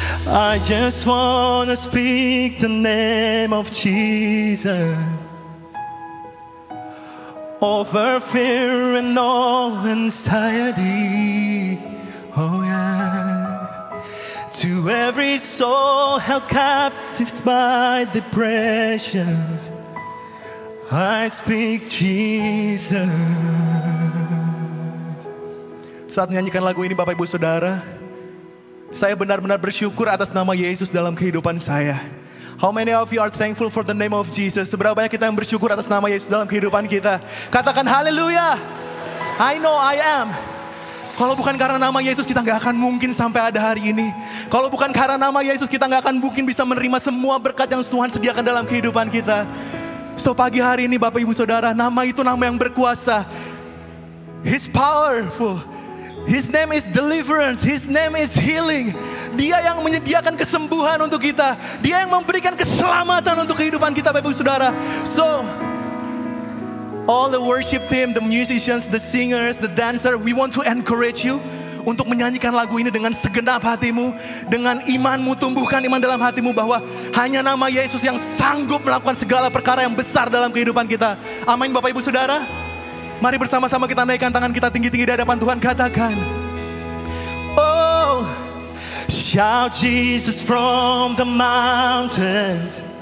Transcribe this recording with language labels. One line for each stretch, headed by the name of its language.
English: I just wanna speak the name of Jesus over fear and all anxiety. Oh yeah. To every soul held captive by depressions, I speak Jesus.
Indonesian: Saat menyanyikan lagu ini Bapak Ibu Saudara, saya benar-benar bersyukur atas nama Yesus dalam kehidupan saya.
English: How many of you are thankful for the name of Jesus?
Indonesian: Seberapa banyak kita yang bersyukur atas nama Yesus dalam kehidupan kita? Katakan haleluya.
English: I know I am.
Indonesian: Kalau bukan karena nama Yesus kita gak akan mungkin sampai ada hari ini. Kalau bukan karena nama Yesus kita gak akan mungkin bisa menerima semua berkat yang Tuhan sediakan dalam kehidupan kita. So pagi hari ini Bapak Ibu Saudara, nama itu nama yang berkuasa.
English: He's powerful. His name is deliverance. His name is healing.
Indonesian: Dia yang menyediakan kesembuhan untuk kita. Dia yang memberikan keselamatan untuk kehidupan kita Bapak Ibu Saudara.
English: So all the worship team, the musicians, the singers, the dancer, we want to encourage you
Indonesian: untuk menyanyikan lagu ini dengan segenap hatimu, dengan imanmu, tumbuhkan iman dalam hatimu bahwa hanya nama Yesus yang sanggup melakukan segala perkara yang besar dalam kehidupan kita. Amin Bapak Ibu Saudara. Mari bersama-sama kita naikkan tangan kita tinggi-tinggi di hadapan Tuhan. Katakan,
English: oh, shout Jesus from the mountains.